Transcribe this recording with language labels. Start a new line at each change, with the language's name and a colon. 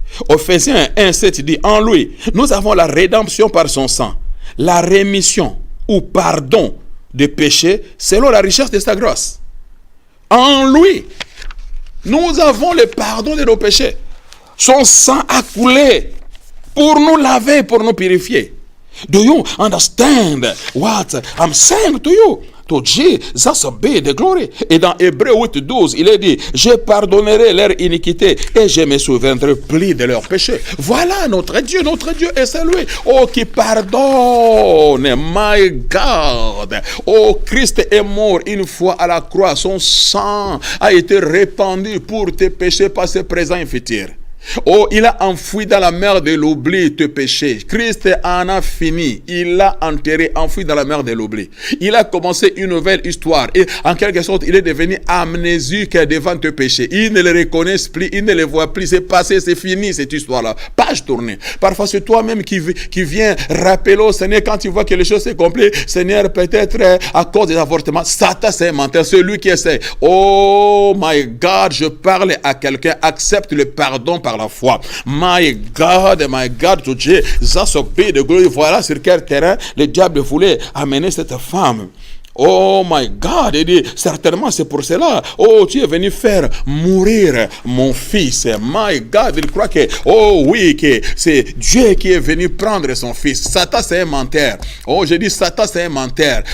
French: Ephésiens 1,7 dit, en lui, nous avons la rédemption par son sang, la rémission ou pardon des péchés selon la richesse de sa grâce. En lui, nous avons le pardon de nos péchés. Son sang a coulé pour nous laver, pour nous purifier.
English: Do you understand what I'm saying to you? To Jesus be the glory.
French: Et dans Hébreux 8:12, il est dit, je pardonnerai leur iniquité et je me souviendrai plus de leurs péchés. Voilà notre Dieu est celui, oh, qui pardonne.
English: My God.
French: Oh, Christ est mort une fois à la croix. Son sang a été répandu pour tes péchés passés, présents et futurs. Oh, il a enfoui dans la mer de l'oubli tes péchés. Christ en a fini. Il l'a enterré, enfoui dans la mer de l'oubli. Il a commencé une nouvelle histoire. Et en quelque sorte, il est devenu amnésique devant tes péchés. Il ne les reconnaît plus, il ne les voit plus. C'est passé, c'est fini cette histoire-là. Page tournée. Parfois, c'est toi-même qui viens rappeler au Seigneur quand tu vois que les choses sont complètes. Seigneur, peut-être à cause des avortements, Satan c'est un menteur, celui qui essaie.
English: Oh my God,
French: je parle à quelqu'un, accepte le pardon par la foi.
English: My God, to Jesus be the glory.
French: Voilà sur quel terrain le diable voulait amener cette femme.
English: Oh my God,
French: il dit, certainement c'est pour cela. Oh, tu es venu faire mourir mon fils.
English: My God,
French: il croit que, oh oui, que c'est Dieu qui est venu prendre son fils. Satan c'est un menteur. Oh, je dis Satan c'est un menteur.